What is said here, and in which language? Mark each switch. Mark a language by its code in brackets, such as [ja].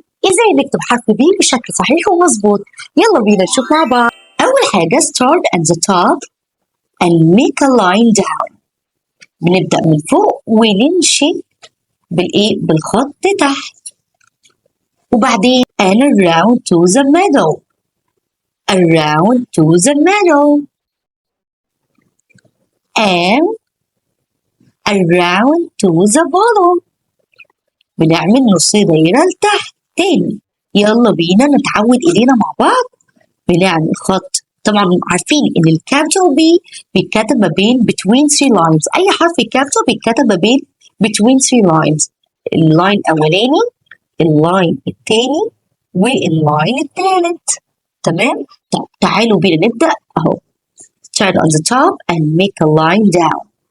[ar] ازاي نكتب حرف B بشكل صحيح ومظبوط؟ يلا بينا نشوف مع بعض. أول حاجة [en] start at the top and make a line down. [ar] بنبدأ من فوق ونمشي بالخط تحت. وبعدين [en] and around to the middle. Around to the middle. And around to the bottom. [ar] بنعمل نص دايرة لتحت تاني. يلا بينا نتعود إيدينا مع بعض. بنعمل خط، طبعا عارفين إن الكابيتال B بيتكتب ما بين [en] between three lines. [ar] أي حرف الكابيتال بيتكتب ما بين [en] between three lines. [ar] اللاين الأولاني، اللاين التاني، واللاين التالت. تمام؟ تعالوا بينا نبدأ أهو. [en] Start on the top and make a line down.